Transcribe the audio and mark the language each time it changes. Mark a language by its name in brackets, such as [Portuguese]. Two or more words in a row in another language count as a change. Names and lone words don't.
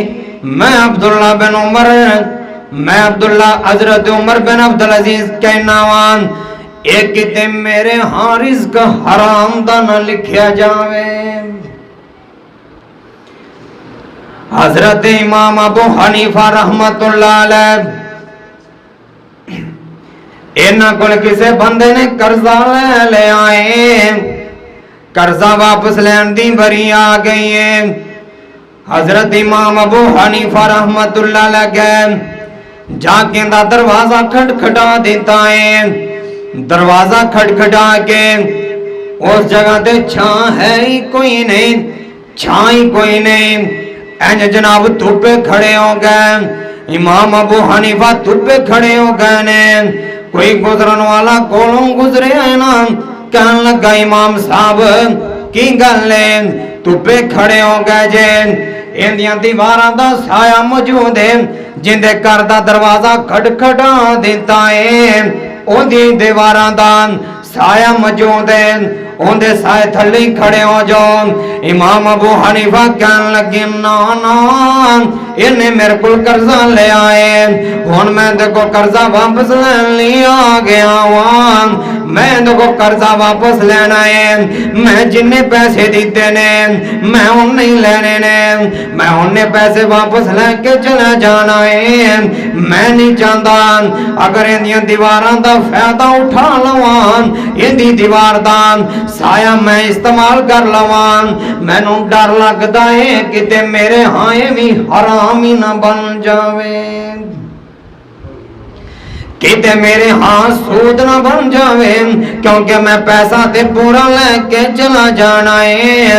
[Punjabi] میں عبداللہ بن عمر، میں عبداللہ حضرت عمر بن عبدالعزیز کہنا واں، ایک کتے میرے ہاں رزق حرام دا نہ لکھیا جاوے. हजरत इमाम अबू हनीफा [Arabic] رحمة الله عليه, [Punjabi] انہاں کول کسے بندے نے قرضہ لے لیا ہے، قرضہ واپس لین دی باری آ گئی ہے. हजरत इमाम अबू हनीफा [Arabic] رحمة الله عليه [Punjabi] جاکے دا دروازہ کھٹکھٹا دیتا ہے. دروازہ کھٹکھٹا کے اس جگہ تے چھاں ہے ہی کوئی نہیں، چھاں ہی کوئی نہیں. انج جناب دھپے کھڑے ہو گئے، امام ابو حنیفہ دھپے کھڑے ہو گئے نے. کوئی گزرن والا کولوں گزرے ہے نا، کہن لگا امام صاحب کی گل ہے، دھپے کھڑے ہو گئے جے، ایندیاں دیواراں دا سایہ موجود ہے، جندے گھر دا دروازہ کھٹکھٹا دیتا ہے، اودی دیواراں دا سایہ موجود ہے، انکے سائے تھلے کھڑے ہو جاؤ. امام ابو حنیفہ کہن لگے نا نا انہیں میرے کو قرضہ لے آئے، ہن میں دیکھو قرضہ واپس لینے آ گیا وہاں، میں دیکھو قرضہ واپس لینا ہے. میں جنے پیسے دتے نے میں انے ہی لینے نے، میں انے پیسے واپس لیکے چلا جانا ہے. میں نہیں چاہتا اگر ایندیاں دیواراں دا فائدہ اٹھا لواں، ایندی دیوار دا سایہ میں استعمال کر لواں، مینوں ڈر لگتا ہے کتے میرے ہاں بھی حرام ہی نا بن جاوے، کتے میرے ہاں سود نا بن جاوے، کیونکہ میں پیسہ تے پورا لیکے چلا جانا ہے.